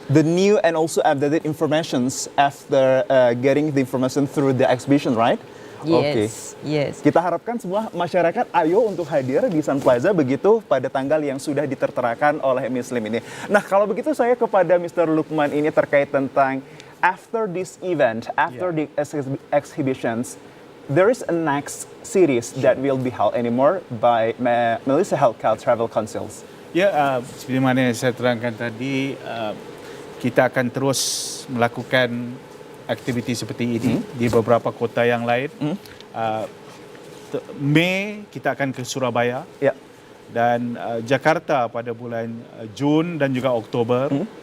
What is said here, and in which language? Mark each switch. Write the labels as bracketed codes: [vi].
[en] The new and also updated informations after getting the information through the exhibition, right? Oke. Yes. [id] Kita harapkan semua masyarakat ayo untuk hadir di Sun Plaza begitu pada tanggal yang sudah diterterakan oleh Miss Lim ini. Nah, kalau begitu saya kepada Mr. [en] Lukman [id] ini terkait tentang [en] after this event, after the exhibitions, there is a next series that will be held anymore by Malaysia Healthcare Travel Councils. [ms] Ya, seperti mana yang saya terangkan tadi, kita akan terus melakukan aktiviti seperti ini di beberapa kota yang lain. Mei kita akan ke Surabaya Ya. dan Jakarta pada bulan Jun dan juga Oktober.